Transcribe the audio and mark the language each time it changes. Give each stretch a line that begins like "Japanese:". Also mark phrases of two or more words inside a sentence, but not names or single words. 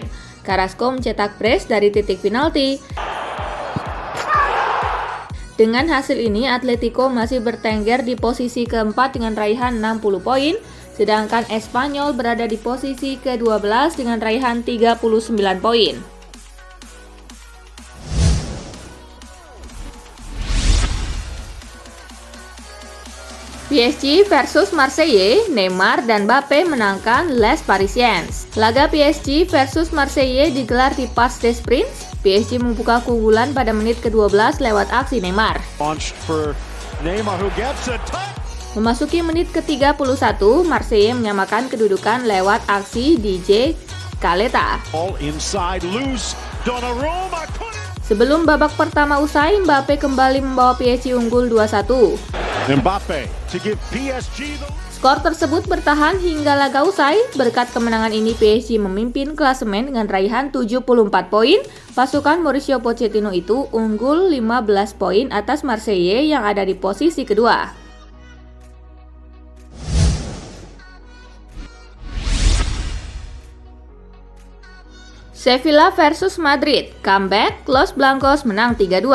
Indonesian: Carrasco mencetak brace dari titik penalti. Dengan hasil ini, Atletico masih bertengger di posisi keempat dengan raihan 60 poin, sedangkan Espanyol berada di posisi ke-12 dengan raihan 39 poin. PSG versus Marseille, Neymar dan Mbappé menangkan Les Parisiens. Laga PSG versus Marseille digelar di Parc des Princes. PSG membuka keunggulan pada menit ke-12 lewat aksi Neymar. Memasuki menit ke-31, Marseille menyamakan kedudukan lewat aksi DJ Caleta.
English: Donnarumma put it.
Indonesian: Sebelum babak pertama usai, Mbappe kembali membawa PSG unggul 2-1.
English: Mbappe to give PSG the.
Indonesian: Skor tersebut bertahan hingga laga usai. Berkat kemenangan ini PSG memimpin klasemen dengan raihan 74 poin. Pasukan Mauricio Pochettino itu unggul 15 poin atas Marseille yang ada di posisi kedua. Sevilla versus Madrid, comeback, Los Blancos menang 3-2.